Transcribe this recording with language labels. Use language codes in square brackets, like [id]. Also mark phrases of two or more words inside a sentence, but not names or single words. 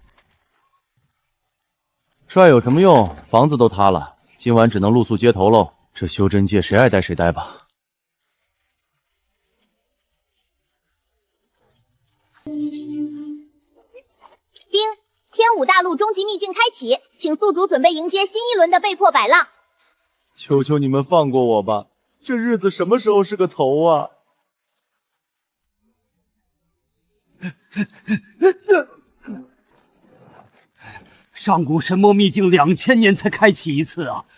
[zh] 帅有什麼用？房子都塌了，今晚只能露宿街頭嘍。這修真界誰愛待誰待吧。丁，天武大陸終極秘境開啟，請宿主準備迎接新一輪的被迫擺浪。求求你們放過我吧，這日子什麼時候是個頭啊？上古神魔秘境2000年才開啟一次啊！